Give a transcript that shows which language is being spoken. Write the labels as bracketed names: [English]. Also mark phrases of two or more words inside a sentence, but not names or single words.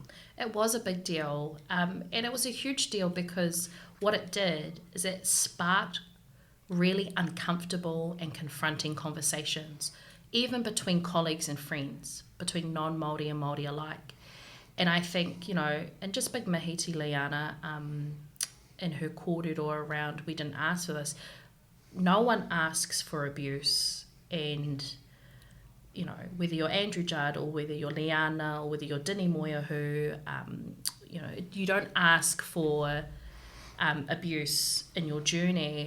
[English] It was a big deal, and it was a huge deal because what it did is it sparked really uncomfortable and confronting conversations, even between colleagues and friends, between non-Māori and Māori alike. And I think, and just big mihi te Liana in her kōrero around, we didn't ask for this. No one asks for abuse, and whether you're Andrew Judd or whether you're Liana or whether you're Dini Moiahu, you don't ask for abuse in your journey.